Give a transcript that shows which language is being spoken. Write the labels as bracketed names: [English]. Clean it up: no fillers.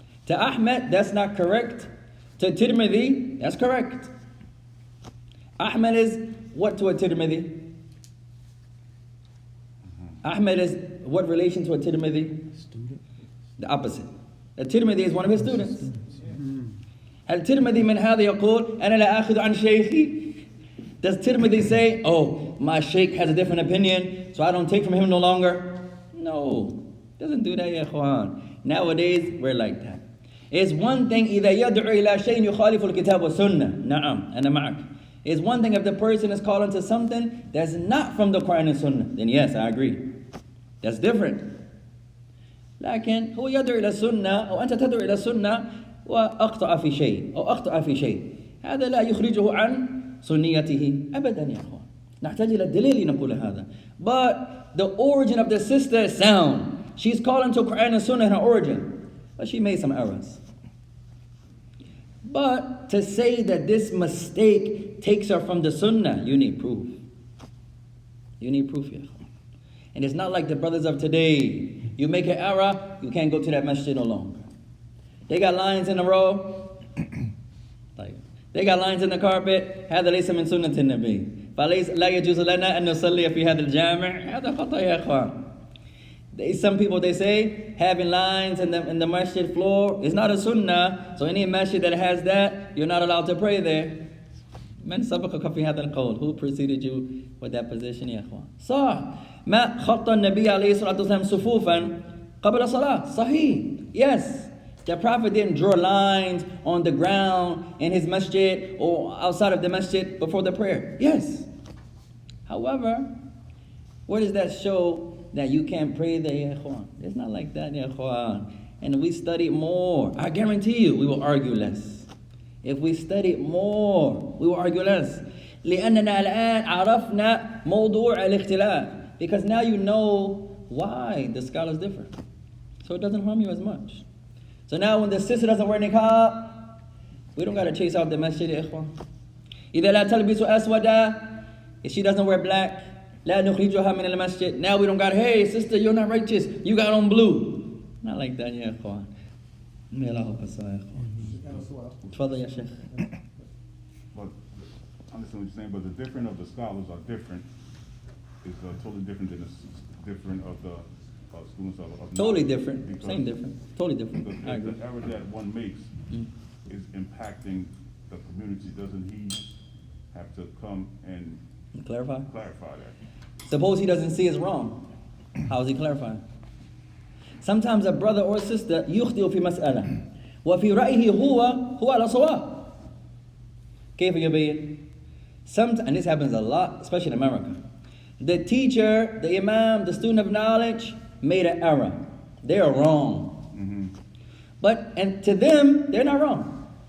[English] To Ahmed, that's not correct. To Tirmidhi, that's correct. Ahmed is what to a Tirmidhi? Ahmed is what relation to a Tirmidhi? Student. The opposite. A Tirmidhi is one of his students. [Arabic] الترمذي من هذا يقول أنا لا أخذ عن شيخي. [English] Does Tirmidhi say, oh, my sheikh has a different opinion, so I don't take from him no longer? No, doesn't do that, ya ikhwan. Nowadays, we're like that. It's one thing [Arabic] إذا يدعو إلى شيء يخالف الكتاب والسنة. نعم أنا معك. [English] It's one thing if the person is calling to something that's not from the Quran and Sunnah, then yes, I agree. That's different. [Arabic] لكن هو يدعو إلى السنة أو أنت تدعو إلى السنة وأخطأ في شيء أو أخطأ في شيء، هذا لا يخرجه عن سنيته أبدا يا أخوان. نحتاج إلى الدليل نقول هذا. [English] But the origin of the sister is sound. She's calling to Quran and Sunnah in her origin, but she made some errors. But to say that this mistake takes her from the Sunnah, you need proof. You need proof, ya akhwan. And it's not like the brothers of today. You make an error, you can't go to that masjid no longer. They got lines in a row. Like, they got lines in the carpet. [Arabic] هذا ليس من سنة النبي. فليس لا يجوز لنا أن نصلي في هذا الجامع. هذا خطأ يا أخوان. [English] Some people they say having lines in the masjid floor is not a sunnah. So any masjid that has that, you're not allowed to pray there. [Arabic] من سبقك في هذا القول? [English] Who preceded you with that position [Arabic] يا أخوان? صح. ما خط النبي عليه الصلاة والسلام صفوفا قبل صلاة. صحيح. [English] Yes. The Prophet didn't draw lines on the ground in his masjid or outside of the masjid before the prayer. Yes. However, where does that show that you can't pray there, ya ikhwan? It's not like that, ya ikhwan. And we study more, I guarantee you, we will argue less. If we study more, we will argue less. [Arabic] لأننا الآن عرفنا موضوع الاختلاف. [English] Because now you know why the scholars differ. So it doesn't harm you as much. So now when the sister doesn't wear niqab, we don't got to chase out the masjid, ya ikhwan. [Arabic] إذا لا تلبس أسودا, [English] if she doesn't wear black, [Arabic] لا نخرجها من المسجد. [English] Now we don't got, hey sister, you're not righteous, you got on blue. Not like that, ya ikhwan. May Allah help us, ya ikhwan. Tfadal ya sheikh. But I understand what you're saying, but the different of the scholars are different. It's totally different than the different of the students of Totally knowledge. different. Because Same different. Totally different. I agree. the error that one makes is impacting the community. Doesn't he have to come and Clarify? clarify that? Suppose he doesn't see it's wrong. How is he clarifying? Sometimes a brother or sister [Arabic] يخطئ في مسألة وفي رأيه هو على صواب. كيف يبين? [English] And this happens a lot, especially in America. The teacher, the Imam, the student of knowledge made an error. They are wrong. But and to them, they're not wrong.